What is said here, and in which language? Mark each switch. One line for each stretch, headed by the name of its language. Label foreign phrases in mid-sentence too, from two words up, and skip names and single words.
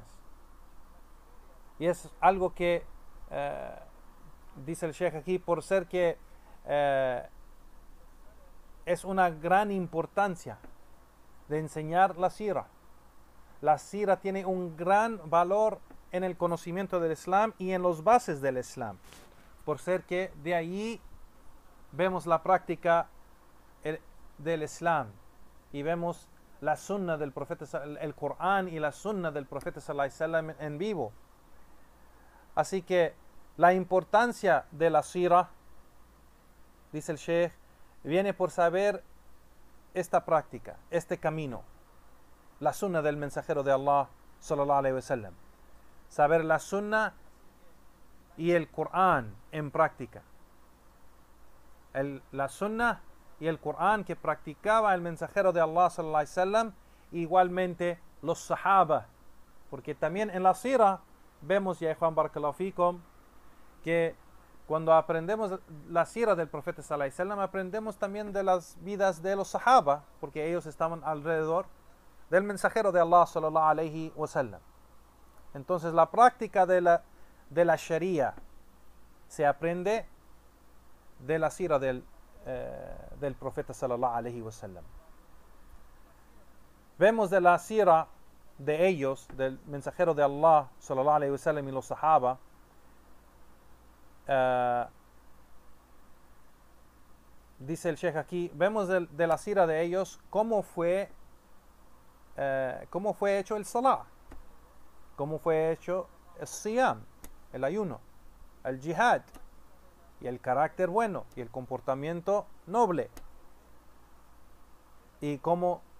Spanish: Y es algo que dice el Sheikh aquí, por ser que es una gran importancia de enseñar la sira. La sira tiene un gran valor en el conocimiento del Islam y en los bases del Islam, por ser que de ahí vemos la práctica del Islam y vemos la sunna del profeta, el Corán y la sunna del profeta
Arabic: صلى الله عليه وسلم
Spanish: en vivo. Así que la importancia de la sira, dice el Sheikh, viene por saber esta práctica, este camino, la sunna del mensajero de Allah
Arabic: صلى الله عليه وسلم.
Spanish: Saber la sunna y el Corán en práctica. La sunna y el Corán que practicaba el mensajero de Allah
Arabic: صلى الله عليه وسلم,
Spanish: igualmente los sahaba, porque también en la sira vemos, ya Juan
Arabic: بارك الله فيكم,
Spanish: que cuando aprendemos la sira del profeta
Arabic: صلى الله عليه وسلم,
Spanish: aprendemos también de las vidas de los sahaba, porque ellos estaban alrededor del mensajero de Allah
Arabic: صلى الله عليه وسلم.
Spanish: Entonces la práctica de la sharia se aprende de la sira del profeta
Arabic: صلى الله عليه وسلم.
Spanish: Vemos de la sira de ellos, del mensajero de Allah
Arabic: صلى الله عليه وسلم
Spanish: y los sahaba, dice el Sheikh aquí, vemos de la sira de ellos cómo fue hecho el salah, cómo fue hecho el siyam, el ayuno, el jihad, y el carácter bueno y el comportamiento noble, y cómo